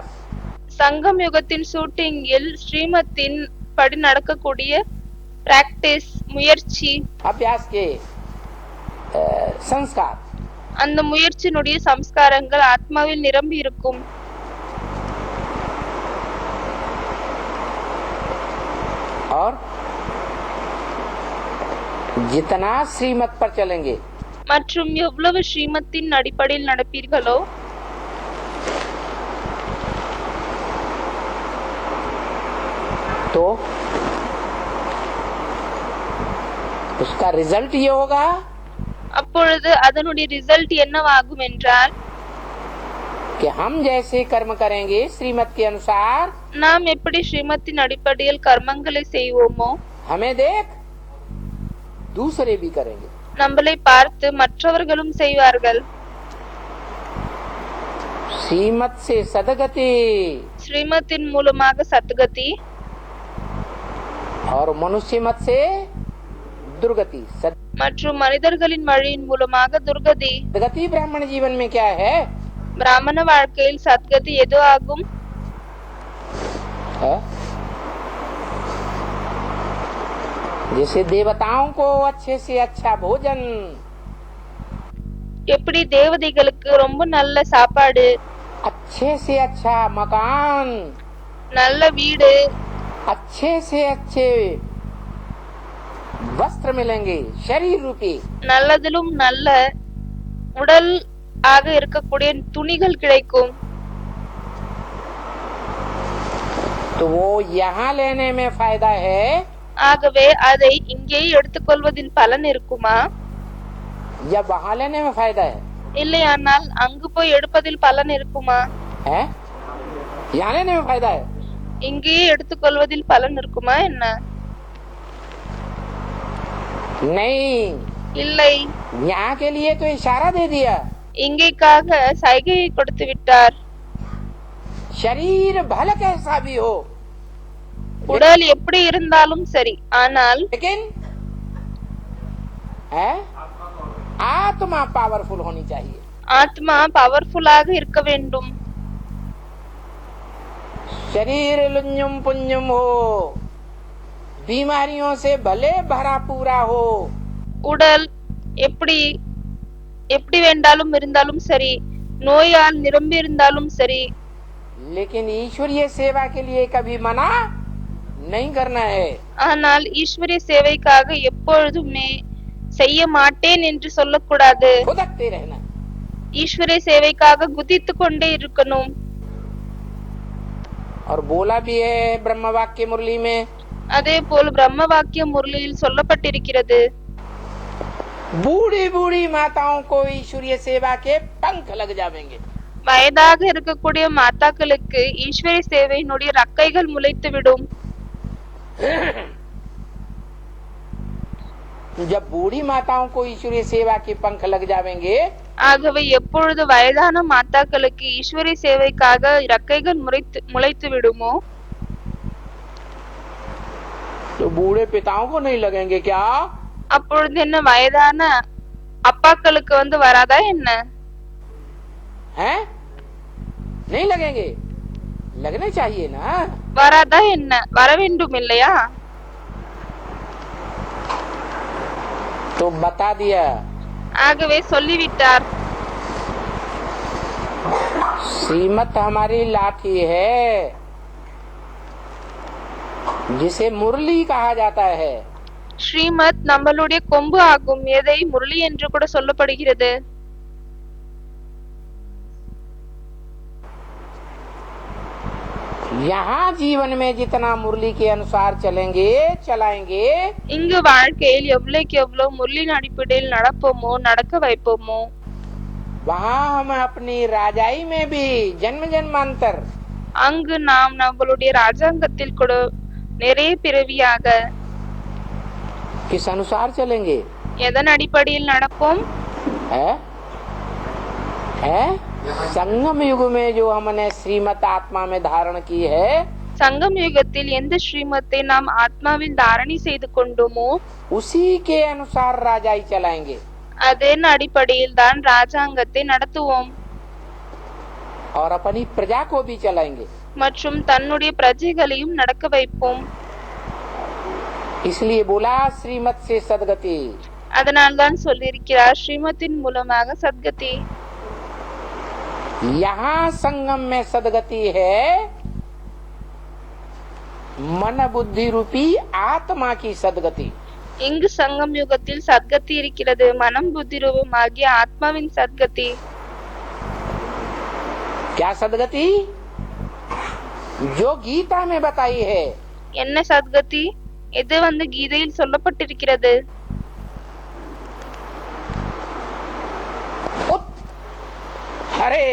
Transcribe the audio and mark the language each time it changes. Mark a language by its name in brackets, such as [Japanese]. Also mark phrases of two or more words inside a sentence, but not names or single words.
[Tamil] சங்கம் யுகத்தின் ஷூட்டிங்கில் ஸ்ரீமத்தின் படி நடக்கக்கூடிய பிராக்டிஸ் முயற்சி, [Hindi] अभ्यास के संस्कार. [Tamil] அந்த முயற்சியினுடைய சம்ஸ்காரங்கள் ஆத்மாவில் நிரம்பி இருக்கும். [Hindi] और जितना श्रीमत पर चलेंगे, [Tamil] மற்றும் எவ்வளவு ஸ்ரீமத்தின் அடிப்படையில் நடப்பீர்களோ [Hindi] तो उसका रिजल्ट ये होगा [Tamil] அப்பொழுது அதனுடைய ரிசல்ட் என்னவாகும் என்றால், [Hindi] कि हम जैसे कर्म करेंगे श्रीमत के अनुसार, [Tamil] நாம் எப்படி ஸ்ரீமத்தின் அடிப்படையில் கர்மங்களை செய்வோமோ [Hindi] हमें देख दूसरे भी करेंगे. [Tamil] நம்மளை பார்த்து மற்றவர்களும் செய்வார்கள். [Hindi] श्रीमत से सदगति [Tamil] ஸ்ரீமத்தின் மூலமாக சத்கதி, [Hindi] और मनुष्य मत से दुर्गति. [Tamil] மற்றும் மனிதர்களின் வழியின் மூலமாக துர்கதி. [Hindi] सदगति ब्राह्मण जीवन में क्या है? [Tamil] பிராமண வாழ்க்கையில் சத்கதி எது ஆகும்? [Hindi] जैसे देवताओं को अच्छे से अच्छा भोजन, [Tamil] எப்படி தேவதைகளுக்கு ரொம்ப நல்ல சாப்பாடு, [Hindi] अच्छे से अच्छा मकान, [Tamil] நல்ல வீடு, [Hindi] अच्छे से अच्छे वस्त्र मिलेंगे शरीर रूपी, [Tamil] நல்லதிலும் நல்ல உடல் ஆக இருக்கக்கூடிய துணிகள் கிடைக்கும். [Hindi] तो वो यहाँ लेने में फायदा है, [Tamil] ஆகவே அதை இங்கே எடுத்துக்கொள்வதில் பலன் இருக்குமா, [Hindi] या वहाँ लेने में फायदा है? [Tamil] இல்லையானால் அங்கு போய் எடுப்பதில் பலன் இருக்குமா? [Hindi] है? यहाँ लेने में फायदा है? [Tamil] இங்கேயே எடுத்துக்கொள்வதில் பலன் இருக்குமா என்ன? [Hindi] नहीं, [Tamil] இல்லை. [Hindi] यहाँ के लिए तो इशारा दे दिया. [Tamil] இங்கேக்காக சைகையை கொடுத்து விட்டார். [Hindi] शरीर भले कैसा भी हो, [Tamil] உடல் எப்படி இருந்தாலும் சரி, ஆனால் [Hindi] लेकिन है आत्मा पावरफुल होनी चाहिए. [Tamil] ஆத்மா பவர்ஃபுல்லாக இருக்க வேண்டும். [Hindi] शरीर लुंजुम पुंजुम हो, बीमारियों से भले भरा पूरा हो, [Tamil] உடல் எப்படி எப்படி வேண்டாலும் இருந்தாலும் சரி, நோயால் நிரம்பி இருந்தாலும் சரி, [Hindi] लेकिन ईश्वरीय सेवा के लिए कभी मना नहीं करना है. [Tamil] ஆனால் ஈஸ்வரிய சேவைக்காக எப்பொழுதுமே செய்ய மாட்டேன் என்று சொல்லக்கூடாது. [Hindi] खुदकते रहना. [Tamil] ஈஸ்வரிய சேவைக்காக குதித்து கொண்டே இருக்கணும். [Hindi] और बोला भी है ब्रह्म वाक्य मुरली में, [Tamil] அதே போல் பிரம்ம வாக்கிய முரளியில் சொல்லப்பட்டிருக்கிறது, [Hindi] बूढ़ी बूढ़ी माताओं को ईश्वरीय सेवा के पंख लग जाएंगे. [Tamil] வயதாக இருக்கக்கூடிய மாதாக்களுக்கு ஈஸ்வரிய சேவையினுடைய ரக்கைகள் முளைத்து விடும். [Hindi] जब बूढ़ी माताओं को ईश्वरीय सेवा के पंख लग जाएंगे, [Tamil] ஆகவே எப்பொழுது வயதான மாதாக்களுக்கு ஈஸ்வரிய சேவைக்காக ரக்கைகள் முளைத்து விடுமோ, [Hindi] तो बूढ़े पिताओं को नहीं लगेंगे क्या? அப்பொழுது என்ன வயதான அப்பாக்களுக்கு வராதா என்ன? हैं? नहीं लगेंगे? लगने चाहिए ना. [Tamil] வராதா என்ன? வர வேண்டும் இல்லையா? [Hindi] तो बता दिया. [Tamil] ஆகவே சொல்லிவிட்டார். [Hindi] श्रीमत हमारी लाठी है, जिसे मुरली कहा जाता है. [Tamil] ஸ்ரீமத் நம்மளுடைய கொம்பு ஆகும், எதை முரளி என்று கூட சொல்லப்படுகிறது. [Hindi] यहाँ जीवन में जितना मुरली के अनुसार चलेंगे चलाएंगे, [Tamil] இங்கு வாழ்க்கையில் எவ்வளவுக்கு எவ்வளவு முரளியின் அடிப்படையில் நடப்போமோ நடக்க வைப்போமோ, [Hindi] वहाँ हम अपनी राजाई में भी जन्म जन्मांतर [Tamil] அங்கு நாம் நம்மளுடைய ராஜாங்கத்தில் கூட நிறைய பிறவியாக. [Hindi] किस अनुसार चलेंगे? [Tamil] எதன் அடிப்படையில் நடப்போம்? [Hindi] है? है? संगम युग में जो हमने श्रीमत आत्मा में धारण की है, [Tamil] சங்கம் யுகத்தில் எந்த ஸ்ரீமத்தை நாம் ஆத்மாவில் தாரணை செய்து கொண்டோமோ [Hindi] उसी के अनुसार राजाई चलाएंगे [Tamil] அதன் அடிப்படையில் தான் ராஜாங்கத்தை நடத்துவோம் [Hindi] और अपनी प्रजा को भी चलाएंगे। [Tamil] மற்றும் தன்னுடைய பிரஜைகளையும் நடக்க வைப்போம். [Hindi] इसलिए बोला श्रीमत से सदगति। [Tamil] அதனால்தான் சொல்லியிருக்கிறார் ஸ்ரீமத்தின் மூலமாக சத்கதி. [Hindi] यहाँ संगम में सदगति है मन बुद्धि रूपी आत्मा की सदगति। [Tamil] இங்கு சங்கம் யுகத்தில் சத்கதி இருக்கிறது, மனம் புத்தி ரூபமாகிய ஆத்மாவின் சத்கதி. [Hindi] क्या सदगति? जो गीता में बताई है। [Tamil] என்ன சத்கதி? இது கீதையில் சொல்லப்பட்டிருக்கிறது. [Hindi] हरे